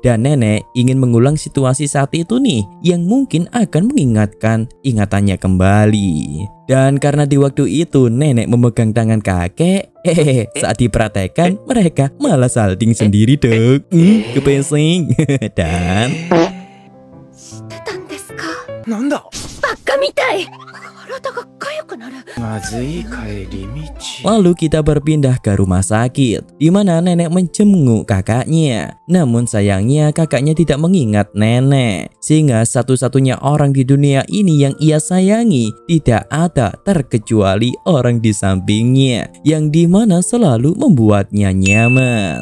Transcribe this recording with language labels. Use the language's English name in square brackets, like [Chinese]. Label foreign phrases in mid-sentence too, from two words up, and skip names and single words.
[Indonesian] Dan nenek ingin mengulang situasi saat itu nih, yang mungkin akan mengingatkan ingatannya kembali. Dan karena di waktu itu nenek memegang tangan kakek, saat dipraktekkan mereka malah salting sendiri dong. Kepesing. Dan [Japanese] 知ってたんですか。なんだ。バカみたい。体が痒くなる。まずい帰り道。 [Indonesian] Lalu kita berpindah ke rumah sakit, di mana nenek menjenguk kakaknya. Namun sayangnya kakaknya tidak mengingat nenek, sehingga satu-satunya orang di dunia ini yang ia sayangi tidak ada terkecuali orang di sampingnya, yang dimana selalu membuatnya nyaman.